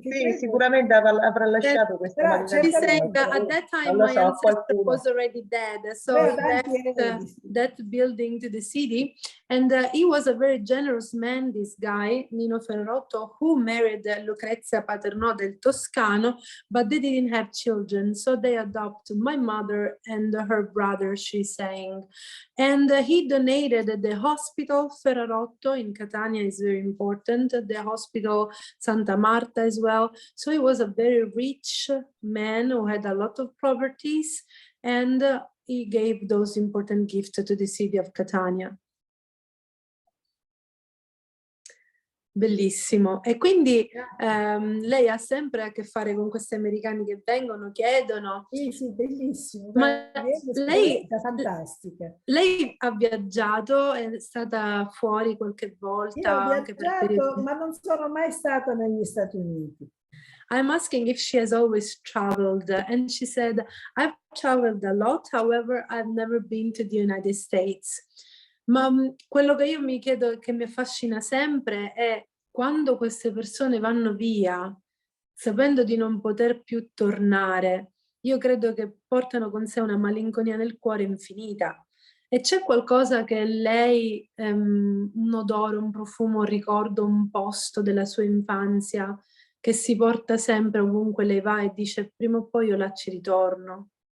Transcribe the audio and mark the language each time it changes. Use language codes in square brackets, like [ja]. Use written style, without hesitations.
[it] Sì, sicuramente avrà lasciato questa [en] at that time my ancestor was already dead, so he left that building to the city, and he was a very generous man, this guy, Nino Ferrarotto, who married Lucrezia Paternò del Toscano, but they didn't have children, so they adopted my mother and her brother, she's saying. And he donated the hospital Ferrarotto in Catania, is very important, the hospital Santa Marta as well. So he was a very rich man who had a lot of properties, and he gave those important gifts to the city of Catania. [it] Bellissimo. E quindi lei ha sempre a che fare con questi americani che vengono, chiedono. Sì, bellissimo. Ma lei, fantastica. Lei ha viaggiato, è stata fuori qualche volta? Io ho anche viaggiato, ma non sono mai stata negli Stati Uniti. [en] I'm asking if she has always traveled, and she said, I've traveled a lot, however, I've never been to the United States. [it] Ma quello che io mi chiedo, che mi affascina sempre, è quando queste persone vanno via, sapendo di non poter più tornare, io credo che portano con sé una malinconia nel cuore infinita. E c'è qualcosa che lei, un odore, un profumo, un ricordo, un posto della sua infanzia, che si porta sempre ovunque lei va e dice prima o poi io là ci ritorno.